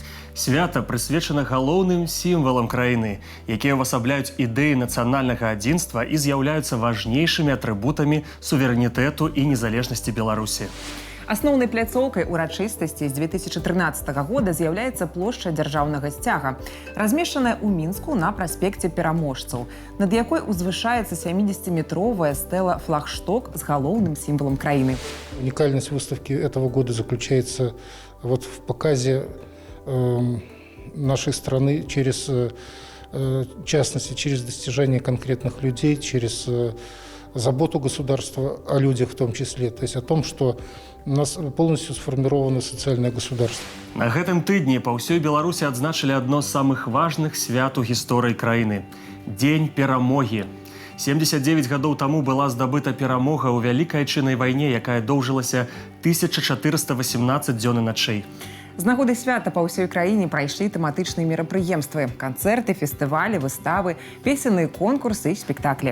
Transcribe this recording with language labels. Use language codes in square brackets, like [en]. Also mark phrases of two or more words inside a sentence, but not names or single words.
[be] Свята прысвечана галоўным сімвалам краіны, якія ўвасабляюць ідэі нацыянальнага адзінства і з'яўляюцца важнейшымі атрыбутамі суверэнітэту і незалежнасці Беларусі. Асноўнай пляцоўкай урачыстасці з 2013 года з'яўляецца плошча дзяржаўнага сцяга, размешчаная ў Мінску на праспекце Пераможцаў, над якой узвышаецца 70-метровая стэла флагшток с галоўным символом краины. [ru] Уникальность выставки этого года заключается вот в показе нашей страны через, в частности, через достижение конкретных людей, через заботу государства о людях в том числе, то есть о том, что у нас полностью сформировано социальное государство. [be] На гэтым тыдні па ўсёй Беларусі адзначылі адно з самых важных свят у гісторыі краіны – Дзень перамогі. 79 гадоў таму была здабыта перамога ў вялікай айчыннай вайне, якая доўжылася 1418 дзён і начэй. З нагоды свята па ўсёй краіне прайшлі тэматычныя мерапрыемствы – канцэрты, фестывалі, выставы, песенныя конкурсы і спектаклі.